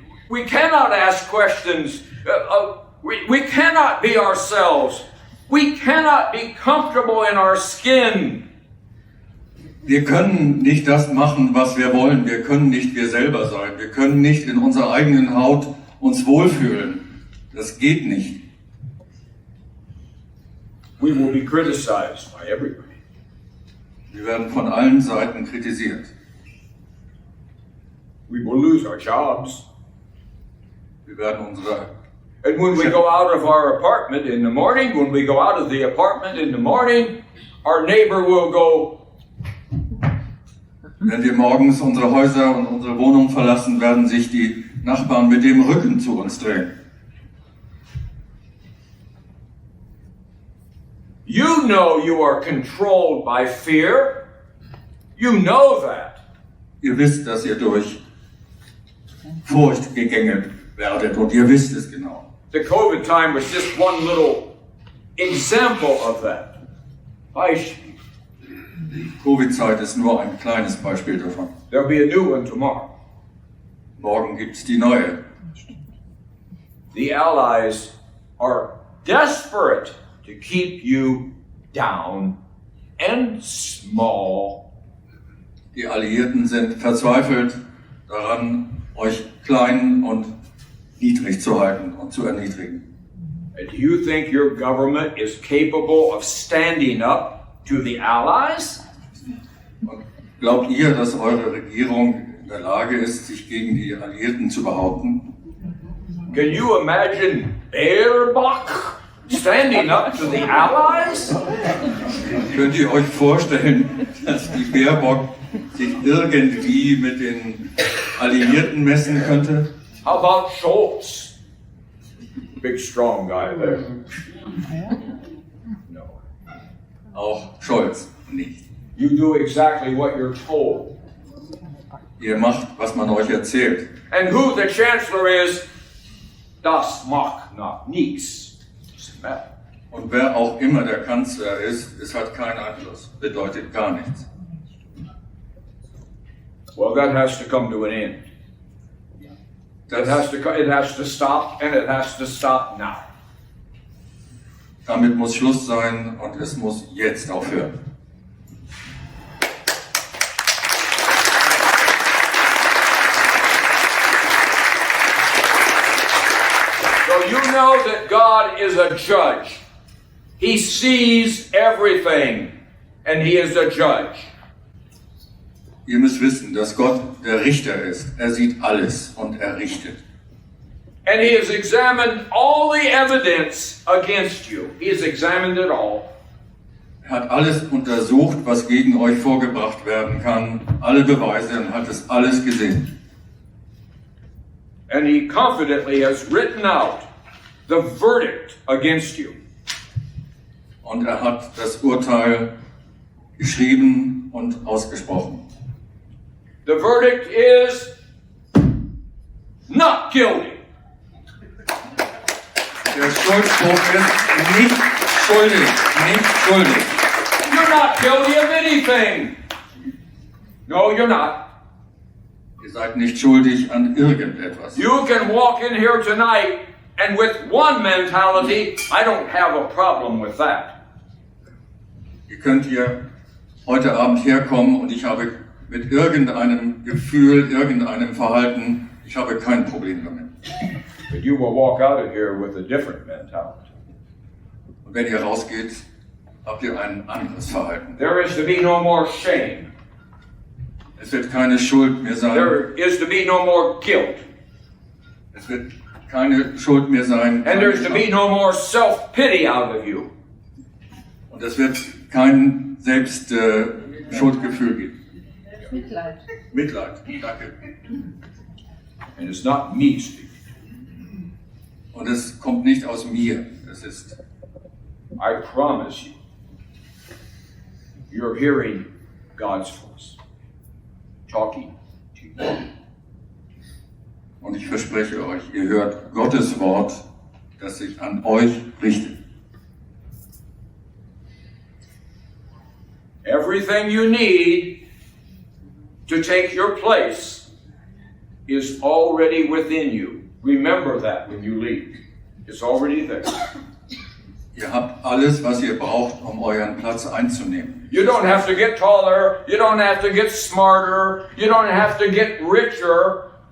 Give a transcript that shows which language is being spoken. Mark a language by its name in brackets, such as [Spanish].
[English] We cannot ask questions. We cannot be ourselves. We cannot be comfortable in our skin. [German] Wir können nicht das machen, was wir wollen. Wir können nicht wir selber sein. Wir können nicht in unserer eigenen Haut uns wohlfühlen. Das geht nicht. [English] We will be criticized by everybody. [German] Wir werden von allen Seiten kritisiert. [English] We will lose our jobs. [German] Wir werden unsere... [English] And when we go out of our apartment in the morning, when we go out of the apartment in the morning, our neighbor will go, [German] Wenn wir morgens unsere Häuser und unsere Wohnung verlassen, werden sich die Nachbarn mit dem Rücken zu uns drehen. [English] you know you are controlled by fear. You know that. [German] Ihr wisst, dass ihr durch Furcht gegängelt werdet und ihr wisst es genau. [English] The COVID time was just one little example of that. [German] Beispiel. Die Covid-Zeit ist nur ein kleines Beispiel davon. [English] There'll be a new one tomorrow. [German] Morgen gibt es die neue. [English] The Allies are desperate to keep you down and small. [German] Die Alliierten sind verzweifelt daran, euch klein und niedrig zu halten und zu erniedrigen. [English] And do you think your government is capable of standing up to the Allies? [German] Und glaubt ihr, dass eure Regierung in der Lage ist, sich gegen die Alliierten zu behaupten? [English] Can you imagine Baerbock standing up to the Allies? [German] Könnt ihr euch vorstellen, dass die Baerbock sich irgendwie mit den Alliierten messen könnte? [English] How about Scholz? Big strong guy there. No. [German] Auch Scholz nicht. [English] You do exactly what you're told. [German] Ihr macht, was man euch erzählt. [English] And who the chancellor is, [German] das macht nach nichts. [English] matter. [German] Und wer auch immer der Kanzler ist, es hat keinen Einfluss, bedeutet gar nichts. [English] Well, that has to come to an end. It has to stop, and it has to stop now. [German] Damit muss Schluss sein und es muss jetzt aufhören. [English] So you know that God is a judge. He sees everything, and He is a judge. [German] Ihr müsst wissen, dass Gott der Richter ist. Er sieht alles und er richtet. [English] And He has examined all the evidence against you. He has examined it all. [German] Er hat alles untersucht, was gegen euch vorgebracht werden kann, alle Beweise, und hat es alles gesehen. [English] And He confidently has written out the verdict against you. [German] Und er hat das Urteil geschrieben und ausgesprochen. [English] The verdict is not guilty. [German] Der Schuldspruch ist nicht schuldig, nicht schuldig. [English] You're not guilty of anything. No, you're not. [German] Ihr seid nicht schuldig an irgendetwas. [English] You can walk in here tonight and with one mentality, I don't have a problem with that. [German] Ihr könnt hier heute Abend herkommen und ich habe mit irgendeinem Gefühl, irgendeinem Verhalten, ich habe kein Problem damit. [English] But you will walk out of here with a different mentality. [German] Und wenn ihr rausgeht, habt ihr ein anderes Verhalten. [English] There is to be no more shame. [German] Es wird keine Schuld mehr sein. [English] There is to be no more guilt. [German] Es wird keine Schuld mehr sein. [English] And there's to be no more self-pity out of you. [German] Und es wird kein Schuldgefühl geben. Mitleid. Mitleid, danke. [English] And it's not me speaking. [German] Und es kommt nicht aus mir. Es ist, [English] I promise you, you're hearing God's voice talking to you. [German] und ich verspreche euch, ihr hört Gottes Wort, das sich an euch richtet. [English] Everything you need to take your place is already within you. Remember that when you leave. It's already there. [German] Ihr habt alles, was ihr braucht, um euren Platz einzunehmen. [English] You don't have to get taller. You don't have to get smarter. You don't have to get richer.